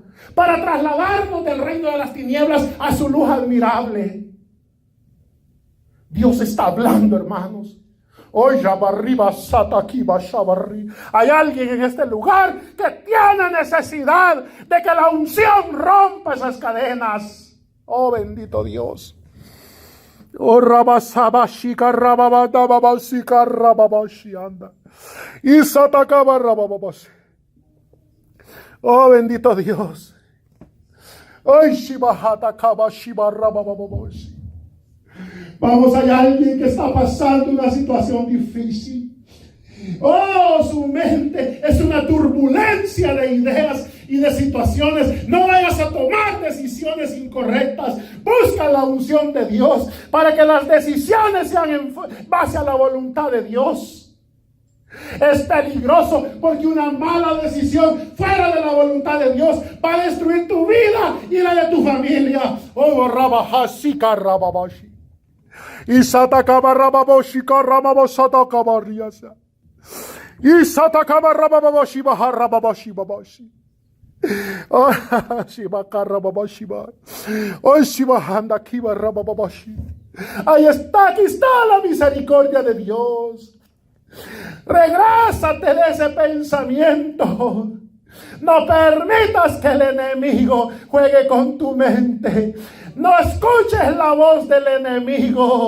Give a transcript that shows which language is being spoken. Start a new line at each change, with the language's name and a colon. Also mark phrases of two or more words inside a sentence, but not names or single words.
Spanish: Para trasladarnos del reino de las tinieblas a su luz admirable. Dios está hablando, hermanos. Hay alguien en este lugar que tiene necesidad de que la unción rompa esas cadenas. Oh, bendito Dios. Oh, rabasabashika rababadababasika rababashianda. Y satakaba rabababashi. Oh, bendito Dios. Ay, shibahata kabashiba rabababashi. Vamos, hay alguien que está pasando una situación difícil. Oh, su mente es una turbulencia de ideas y de situaciones. No vayas a tomar decisiones incorrectas. Busca la unción de Dios para que las decisiones sean en base a la voluntad de Dios. Es peligroso porque una mala decisión fuera de la voluntad de Dios va a destruir tu vida y la de tu familia. Oh, rabahasika rababashi. Y satakaba rababoshika rababosataka riasa. Y satakaba rababoshi baha rababoshi babashi. Oh, shibaka rababoshi ba. Oh, shibahanda kiba rababoshi. Ahí está, aquí está la misericordia de Dios. Regrésate de ese pensamiento. No permitas que el enemigo juegue con tu mente. No escuches la voz del enemigo.